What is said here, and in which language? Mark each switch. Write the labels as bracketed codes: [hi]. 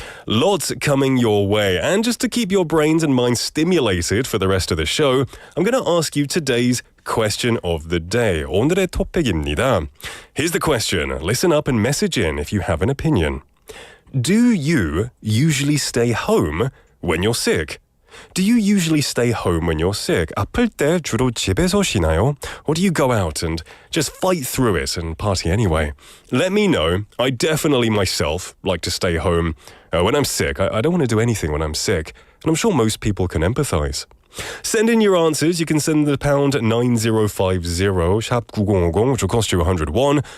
[en] Lots coming your way, and just to keep your brains and minds stimulated for the rest of the show, I'm going to ask you today's question of the day. [ko] 오늘의 토픽입니다. [en] Here's the question. Listen up and message in if you have an opinion. Do you usually stay home when you're sick? Do you usually stay home when you're sick? [ko] 아플 때 주로 집에서 쉬나요? [en] Or do you go out and just fight through it and party anyway? Let me know. I definitely myself like to stay home when I'm sick. I don't want to do anything when I'm sick. And I'm sure most people can empathize. Send in your answers. You can send the pound 9050 샵 9050, which will cost you 101.